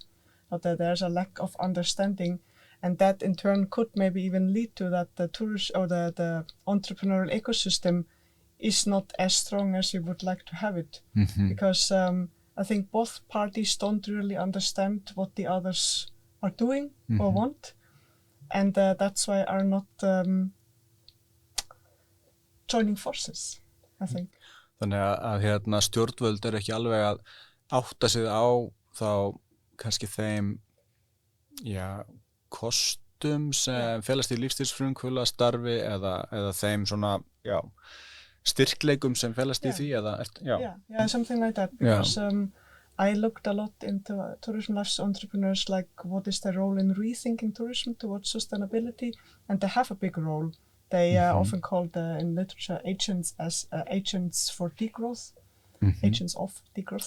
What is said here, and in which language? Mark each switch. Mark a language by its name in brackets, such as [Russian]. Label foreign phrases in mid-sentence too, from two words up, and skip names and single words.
[English] That there's a lack of understanding, and that in turn could maybe even lead to that the tourist or the entrepreneurial ecosystem is not as strong as you would like to have it. Because I think both parties don't really understand what the others are doing or want. And that's why are not joining forces, I think. [Icelandic] Þannig að hérna stjórnvöld ekki alveg að átta sig á þá kannski þeim kostum sem felast í lífstílsfrumkvöðla starfi eða þeim svona styrkleikum sem felast í því eða [English] yeah, something like that. Because I looked a lot into tourism life entrepreneurs, like what is their role in rethinking tourism towards sustainability, and they have a big role. They are often called in literature agents as agents for degrowth, agents of degrowth.